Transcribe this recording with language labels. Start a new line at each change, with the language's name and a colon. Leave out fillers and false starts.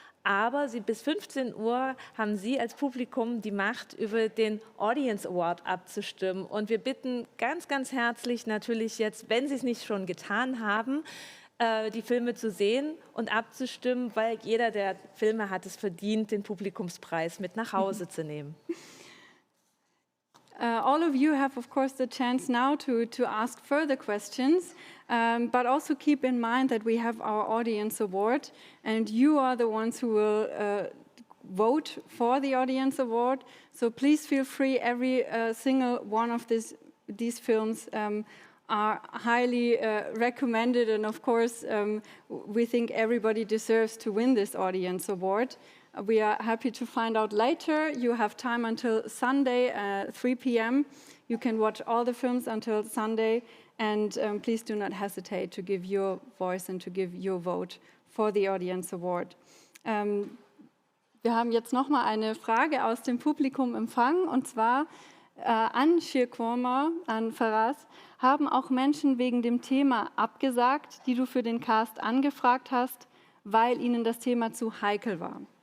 German: Aber bis 15 Uhr haben Sie als Publikum die Macht, über den Audience Award abzustimmen. Und wir bitten ganz, ganz herzlich natürlich jetzt, wenn Sie es nicht schon getan haben, die Filme zu sehen und abzustimmen, weil jeder der Filme hat es verdient, den Publikumspreis mit nach Hause zu nehmen.
English: All of you have, of course, the chance now to ask further questions, but also keep in mind that we have our Audience Award, and you are the ones who will vote for the Audience Award. So please feel free, every single one of these films are highly recommended, and of course, we think everybody deserves to win this audience award. We are happy to find out later. You have time until Sunday, 3 p.m. You can watch all the films until Sunday, and please do not hesitate to give your voice and to give your vote for the Audience Award.
German: Wir haben jetzt noch mal eine Frage aus dem Publikum empfangen, und zwar an Shirkurma, an Faraz. Haben auch Menschen wegen dem Thema abgesagt, die du für den Cast angefragt hast, weil ihnen das Thema zu heikel war?